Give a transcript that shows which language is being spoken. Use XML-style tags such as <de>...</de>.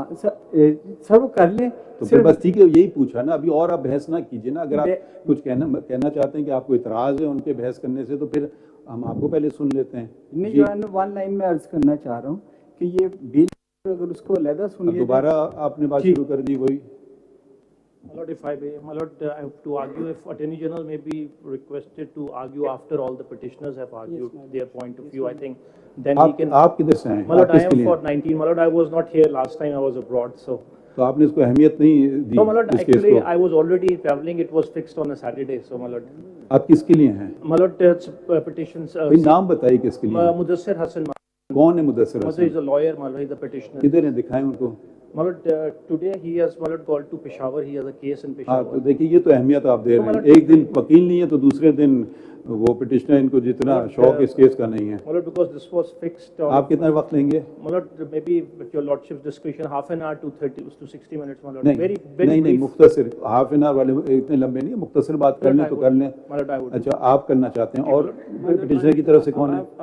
<ur>ہاں سر وہ کر لیں تو پھر بس ٹھیک ہے، یہی پوچھا نا. ابھی اور آپ بحث نہ کیجیے نا. اگر آپ کچھ کہنا چاہتے ہیں کہ آپ کو اعتراض ہے ان کے بحث کرنے سے، تو پھر ہم آپ کو پہلے سن لیتے ہیں. نہیں جو ہے نا، ون لائن میں عرض کرنا چاہ رہا ہوں کہ یہ بل اگر اس کو علیحدہ سنیے. دوبارہ آپ نے بات شروع کر دی وہی.</ur> <en>My lord, if I may, my lord, I have to argue if Attorney General may be requested to argue after all the petitioners have argued their point of view. I think then he can.</en> <ur>آپ کدھر سے ہیں؟</ur> <en>My lord, I am for 19. My lord, I was not here last time. I was abroad, so.</en> <ur>تو آپ نے اس کو اہمیت نہیں دی؟</ur> <en>No, my lord, actually I was already traveling. It was fixed on a Saturday, so my lord.</en> <ur>آپ کس کے لیے ہیں؟</ur> <en>My lord, petitions.</en> <ur>نام بتائیے کس کے لیے. Mudassir Hassan. کون ہے مدثر حسن؟</ur> <en>He is a lawyer, my lord. He is a petitioner.</en> <ur>کدھر ہیں؟ دکھائیں ان کو.</ur> <en>My lord, today he has, my lord, called to Peshawar. He has a case in Peshawar.</en> <ur>تو دیکھیے یہ تو اہمیت آپ دے رہے ہیں. ایک دن وکیل نہیں ہے تو دوسرے دن وہ پٹیشنر، ان کو جتنا شوق اس کیس کا نہیں ہے.</ur> <en>My lord, because this was fixed.</en> <ur>آپ کتنا وقت لیں گے؟</ur> <en>My lord, maybe with your lordship's discretion, half an hour to 60 minutes, my lord.</en> <ur>نہیں مختصر. ہاف این آور والے اتنے لمبے نہیں، مختصر بات کر لیں تو کر لیں. اچھا آپ کرنا چاہتے ہیں، اور پٹیشنر کی طرف سے کون ہے؟</ur>